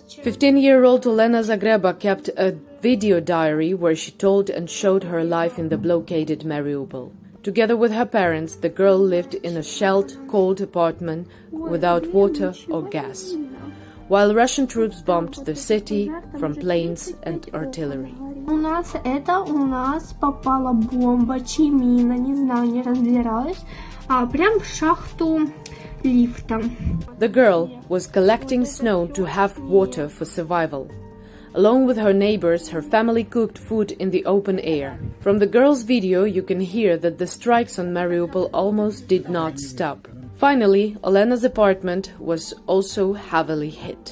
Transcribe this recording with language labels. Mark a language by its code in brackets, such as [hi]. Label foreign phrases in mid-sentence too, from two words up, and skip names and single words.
[en] 15-year-old Olena Zagreba kept a video diary where she told and showed her life in the blockaded Mariupol. Together with her parents, the girl lived in a shelled, cold apartment without water or gas, while Russian troops bombed the city from planes and artillery. [ru] У нас попала бомба, чи мина, не знаю, не разбираюсь, прям в шахту лифта. [en] The girl was collecting snow to have water for survival. Along with her neighbors, her family cooked food in the open air. From the girl's video, you can hear that the strikes on Mariupol almost did not stop. Finally, Olena's apartment was also heavily hit.